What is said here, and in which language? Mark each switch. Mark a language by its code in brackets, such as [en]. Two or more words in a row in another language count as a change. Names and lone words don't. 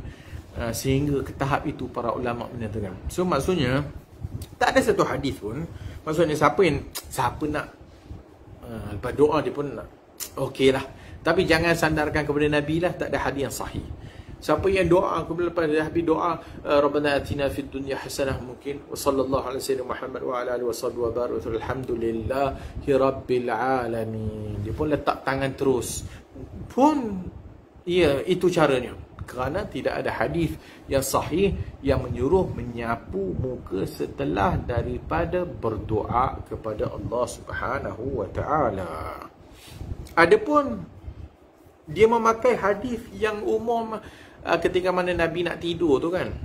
[ms] Sehingga ke tahap itu para ulama menyatakan. So maksudnya tak ada satu hadis pun. Maksudnya siapa nak lepas doa dia pun nak, okey lah, Tapi jangan sandarkan kepada Nabi lah, tak ada hadis yang sahih. Siapa yang doa kepada Nabi, doa [ar] ربنا آتنا في الدنيا حسنة, mungkin وصلى الله عليه وسلم محمد وعلى آله وصحبه وبارك الحمد لله رب العالمين. [ms] Dia pun letak tangan terus. Pun ya, itu caranya. Kerana tidak ada hadis yang sahih yang menyuruh menyapu muka setelah daripada berdoa kepada Allah [ar] سبحانه وتعالى. [ms] Adapun dia memakai hadis yang umum ketika mana Nabi nak tidur tu kan.